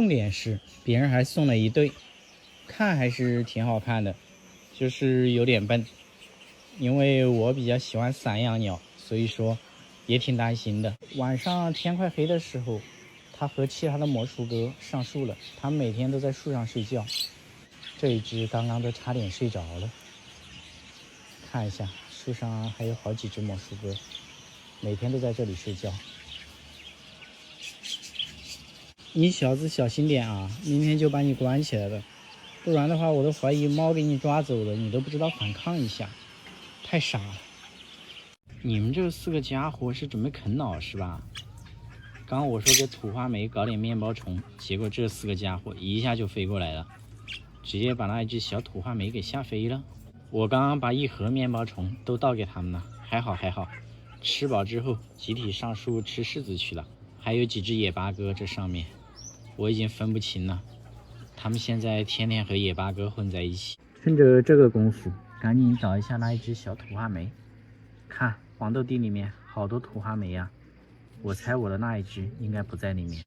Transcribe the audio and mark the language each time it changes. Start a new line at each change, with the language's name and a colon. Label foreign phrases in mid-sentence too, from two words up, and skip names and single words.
Chinese: 重點是別人還送了一對，看還是挺好看的，就是有點笨。因為我比較喜歡散養鳥，所以說也挺擔心的。晚上天快黑的時候，它和其他的魔術鴿上樹了，它們每天都在樹上睡覺。這一隻剛剛都差點睡着了。看一下樹上還有好幾隻魔術鴿，每天都在這裡睡覺。你小子小心點啊，明天就把你關起來了，不然的話我都懷疑貓給你抓走了，你都不知道反抗一下，太傻了。你們這4個家伙是準備啃老是吧？剛剛我說給土花梅搞點面包蟲，結果這4個家伙一下就飛過來了，直接把那一只小土花梅給嚇飛了。我剛剛把1盒面包蟲都倒給他們了，還好，吃飽之後集體上樹吃柿子去了。還有幾只野八哥這上面，我已經分不清了，他們現在天天和野八哥混在一起。趁着這個功夫，趕緊找一下那一只小土花梅。看黃豆地裡面好多土花梅呀，我猜我的那一只應該不在裡面。